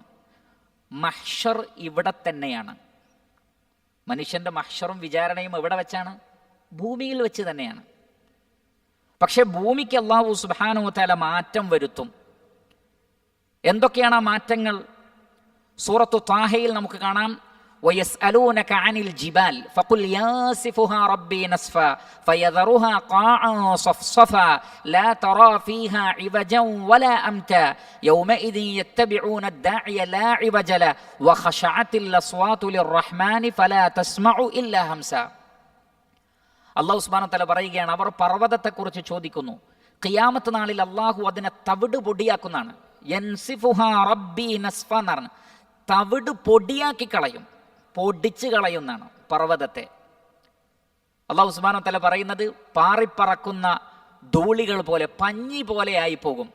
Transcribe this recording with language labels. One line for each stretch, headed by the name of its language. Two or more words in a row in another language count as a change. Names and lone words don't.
Malayalam: മഹ്ശർ ഇവിടെ തന്നെയാണ്. മനുഷ്യൻ്റെ മഹ്ശറും വിചാരണയും എവിടെ വെച്ചാണ്? ഭൂമിയിൽ വെച്ച് തന്നെയാണ്. പക്ഷെ ഭൂമിക്ക്
Arabic: الله سبحانه وتعالى
Malayalam: മാറ്റം വരുത്തും. എന്തൊക്കെയാണ് ആ മാറ്റങ്ങൾ? സൂറത്തു ത്വാഹയിൽ നമുക്ക് കാണാം,
Arabic: وَيَسْأَلُونَكَ عَنِ الْجِبَالِ فَقُلْ يَنسِفُهَا رَبِّي نَسْفًا فَيَذَرُهَا قَاعًا صَفْصَفًا لَا تَرَى فِيهَا عِوَجًا وَلَا أَمْتًا يَوْمَئِذٍ يَتَّبِعُونَ الدَّاعِيَ لَا عِوَجَ لَهُ وَخَشَعَتِ الْأَصْوَاتُ لِلرَّحْمَنِ فَلَا تَسْمَعُ إِلَّا هَمْسًا. الله سبحانه وتعالى
Malayalam: പറയുകയാണ്, അവർ പർവ്വതത്തെക്കുറിച്ച് ചോദിക്കുന്നു, ഖിയാമത്ത് നാളിൽ അള്ളാഹു അതിനെ തവിട് പൊടിയാക്കുന്നതാണ്.
Arabic: ينسفها ربي نسفا
Malayalam: എന്ന് പറഞ്ഞു, തവിട് പൊടിയാക്കി കളയും, പൊടിച്ച് കളയുന്നതാണ് പർവ്വതത്തെ.
Arabic: الله سبحانه وتعالى
Malayalam: പറയുന്നത് പാറിപ്പറക്കുന്ന ധൂളികൾ പോലെ, പഞ്ഞി പോലെ ആയി പോകും.